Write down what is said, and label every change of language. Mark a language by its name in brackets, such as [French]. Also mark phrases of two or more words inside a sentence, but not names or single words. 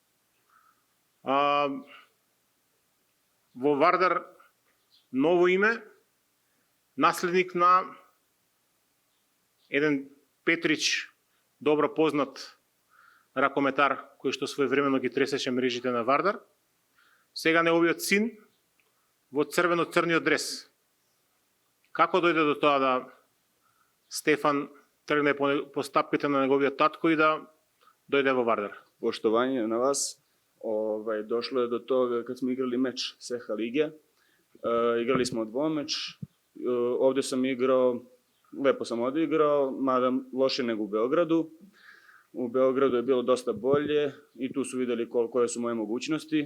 [Macedonian] Во Вардар ново име, наследник на еден Петрич, добро познат ракометар, кој што своевремено ги тресеше мрежите на Вардар. Сега неговиот син во црвено-црниот дрес. Како дојде до тоа да Стефан тргне по стапките на неговиот татко и да дојде во Вардар? [Serbian] Poštovanje na vas. Došlo je do toga kad smo igrali meč Seha lige. Igrali smo dvomeč. Ovde sam igrao, lepo sam odigrao, mada loše nego u Beogradu. U Beogradu je bilo dosta bolje i tu su videli koje su moje mogućnosti.